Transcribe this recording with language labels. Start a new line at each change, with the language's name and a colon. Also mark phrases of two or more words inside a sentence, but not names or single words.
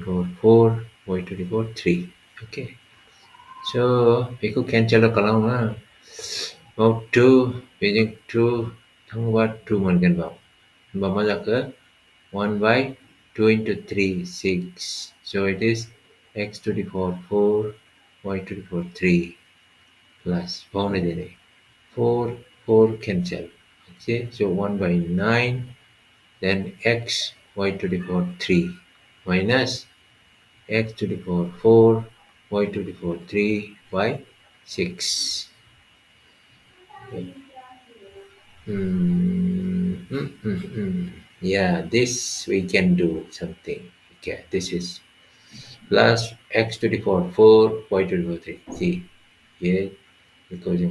English: power 4 y to the power 3 okay so
Bodo: बेखौ cancel खालामो बाव 2 बेजों 2 थाङोबा 2 मोनगोन बाव होमबा मा जाखो
English: 1 by 2 into 3 6 so it is x to the power 4 y to the power 3 plus
Bodo: बावनाय देनाय
English: 4 cancel okay so 1 by 9 then x y to the power 3 minus x to the power 4 y to the power 3 by 6 yeah this we can do something okay this is plus x to the power 4 y to the power 3 see yeah because